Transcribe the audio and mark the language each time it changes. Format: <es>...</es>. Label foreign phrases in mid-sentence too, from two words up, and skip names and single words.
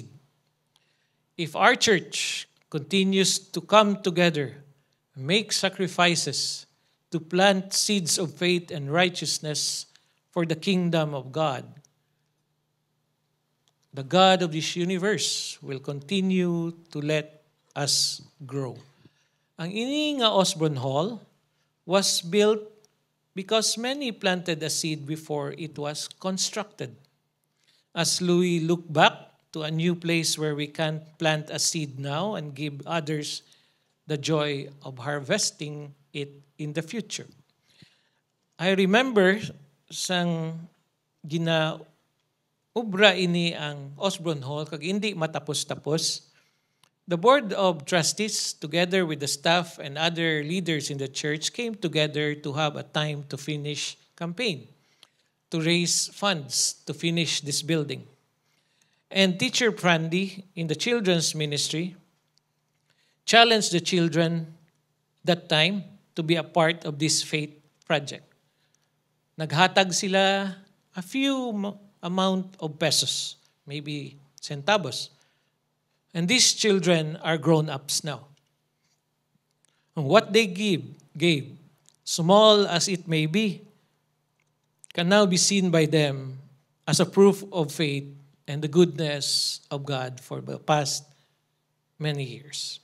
<en>If our church continues to come together, make sacrifices to plant seeds of faith and righteousness for the kingdom of God, the God of this universe will continue to let us grow.</en> <hil>Ang ini nga</hil> <en>Osborne Hall was built because many planted a seed before it was constructed. As Louis looked back, to a new place where we can plant a seed now and give others the joy of harvesting it in the future. I remember</en> <hil>sang ginaubra ini ang Osborne Hall kag hindi matapos-tapos.</hil> <en>The board of trustees together with the staff and other leaders in the church came together to have a time to finish campaign, to raise funds to finish this building. And Teacher Prandy in the children's ministry challenged the children that time to be a part of this faith project.</en> <hil>Naghatag sila</hil> <en>a few amount of pesos, maybe centavos. And these children are grown-ups now. And what they gave, small as it may be, can now be seen by them as a proof of faith and the goodness of God for the past many years.</en>